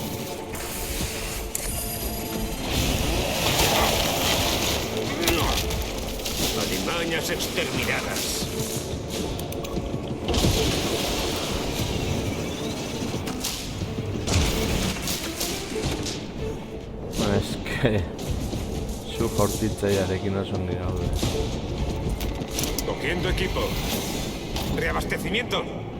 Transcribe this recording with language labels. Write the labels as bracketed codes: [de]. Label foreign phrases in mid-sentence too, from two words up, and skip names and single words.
[es] Alimañas exterminadas. Es que... [eu] Zu jaurtitzaiarekin oso ongi gaude. [es] Cogiendo equipo. Reabastecimiento.